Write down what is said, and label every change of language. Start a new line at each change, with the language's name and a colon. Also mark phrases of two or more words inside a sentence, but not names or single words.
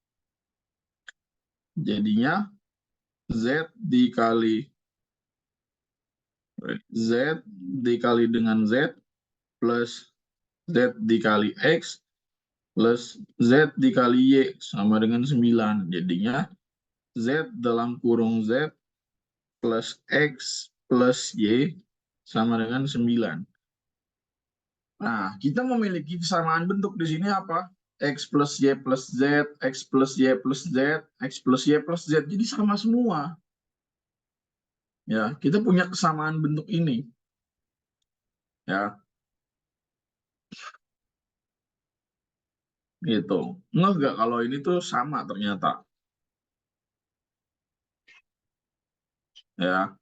Indonesian: Jadinya Z dikali dengan Z plus Z dikali X plus Z dikali Y sama dengan 9. Jadinya Z dalam kurung Z plus X plus Y sama dengan 9. Nah, kita memiliki kesamaan bentuk di sini apa? X plus Y plus Z, X plus Y plus Z, X plus Y plus Z. Jadi sama semua. Ya, kita punya kesamaan bentuk ini. Ya, gitu. Enggak kalau ini tuh sama ternyata. Ya.